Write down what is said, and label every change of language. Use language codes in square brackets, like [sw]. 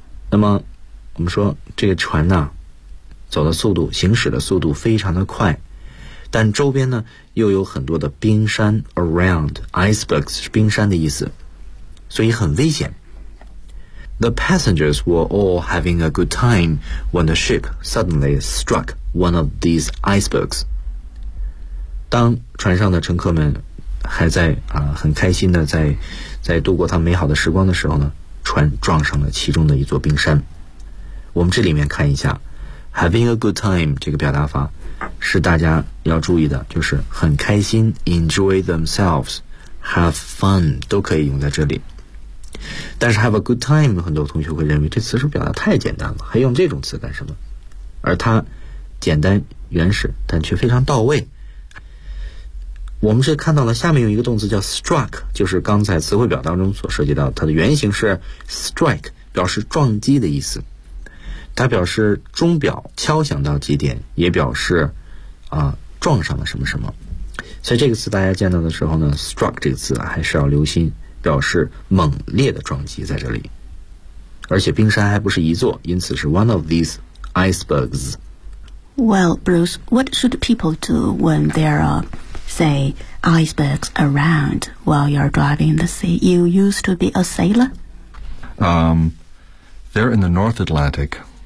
[zh] 那么我们说这个船呢走的速度行驶的速度非常的快，但周边呢又有很多的冰山 [en] around icebergs [zh] 是冰山的意思，所以很危险。 [en] The passengers were all having a good time when the ship suddenly struck one of these icebergs. [zh] 当船上的乘客们还在、很开心的在度过他美好的时光的时候呢，船撞上了其中的一座冰山。我们这里面看一下 [en] Having a good time [zh] 这个表达法是大家要注意的，就是很开心 [en] enjoy themselves have fun [zh] 都可以用在这里。但是 [en] have a good time [zh] 很多同学会认为这词是表达太简单了，还用这种词干什么，而它简单原始但却非常到位。我们是看到了下面有一个动词叫 struck， 就是刚才词汇表当中所涉及到它的原型是 strike， 表示撞击的意思，它表示钟表敲响到几点，也表示撞上了什么什么。所以这个词大家见到的时候呢， struck 这个词、还是要留心，表示猛烈的撞击在这里。而且冰山还不是一座，因此是 [en] one of these icebergs. Well, Bruce, what should people do when there are, say, icebergs around while you're driving the sea? You used to be a sailor? They're in the North Atlantic.